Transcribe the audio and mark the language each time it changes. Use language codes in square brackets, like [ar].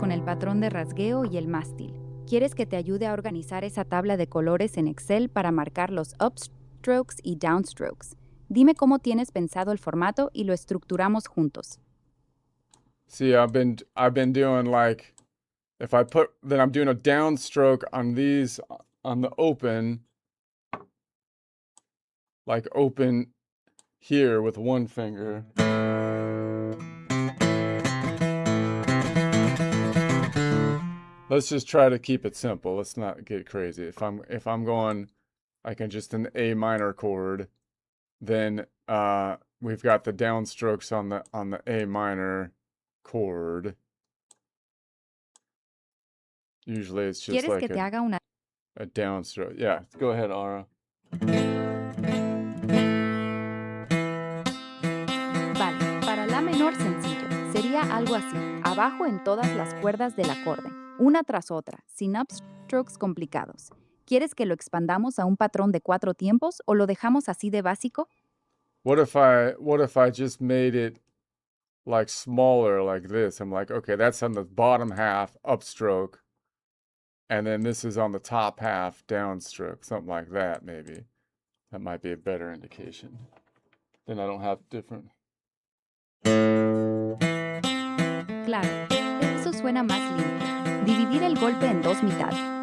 [es] patrón de rasgueo y el mástil. ¿Quieres que te ayude a organizar esa tabla de colores en Excel para marcar los upstrokes y downstrokes? Dime cómo tienes pensado el formato y lo estructuramos juntos. [en] See, I've been doing like, if I put, then I'm doing a downstroke on these, on the open, like open here with one finger. Let's just try to keep it simple. Let's not get crazy. If I'm going like in just an A minor chord, then we've got the downstrokes on the A minor chord. Usually it's just [es] ¿Quieres [en] like [es] que te haga una [en] a downstroke. Yeah, go ahead, Ara. [es] Vale, para la menor sencillo, sería algo así, abajo en todas las cuerdas del acorde, una tras otra, sin upstrokes complicados. ¿Quieres que lo expandamos a un patrón de 4 tiempos o lo dejamos así de básico? [en] What if I just made it like smaller like this? I'm like, okay, that's on the bottom half upstroke, and then this is on the top half downstroke, something like that maybe. That might be a better indication. Then I don't have different. [es] Claro, eso suena más limpio. Dividir el golpe en 2 mitades.